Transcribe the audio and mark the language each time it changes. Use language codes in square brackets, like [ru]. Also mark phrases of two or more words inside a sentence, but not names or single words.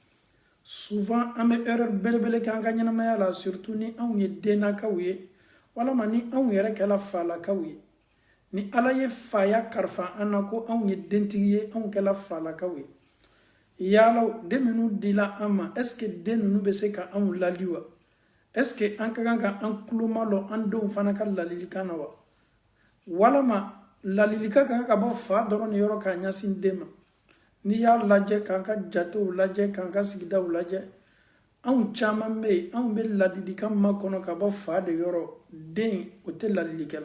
[bm] Souvent an bɛ erreur belebele kɛ an ka ɲɛnamaya la, surtout ni anw ye dennakaw ye, walama ni anw yɛrɛ kɛla falakaw ye. Ni Ala ye faya karifa an na ko anw ye dentigi ye, anw kɛla falakaw ye. Yaalaw den minnu dila an ma, [fr] est ce que [bm] den ninnu bɛ se ka anw lali wa? [fr] Est ce que [bm] an ka kan ka an kuloma lɔ an denw fana ka ladilikan na wa? Walama ladilikan ka kan ka bɔ fa dɔrɔn ni yɔrɔ k'a ɲɛsin den ma. N'i y'a lajɛ k'an ka jatew lajɛ k'an ka sigidaw lajɛ, anw caman bɛ yen anw bɛ ladilikan makɔnɔ ka bɔ fa de yɔrɔ, den o tɛ ladilikɛla.